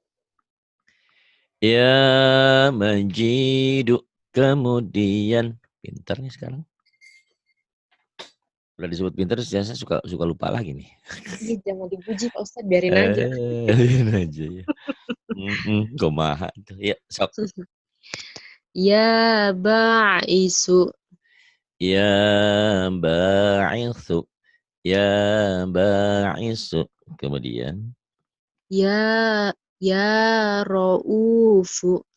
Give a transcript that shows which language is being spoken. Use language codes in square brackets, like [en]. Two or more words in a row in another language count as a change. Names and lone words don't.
[ar] Ya majidu. [id] Kemudian. Pinter nih sekarang. Udah disebut pinter, saya suka lupa lagi nih. Iya, jangan dipuji Pak Ustaz, biarin aja. Lihat aja ya. [su] Kumaha tuh. Ya, sok. [ar] Ya ba'isu Ya ba'ithu. Ya ba'isu. [id] Kemudian. [ar] ya ra'ufu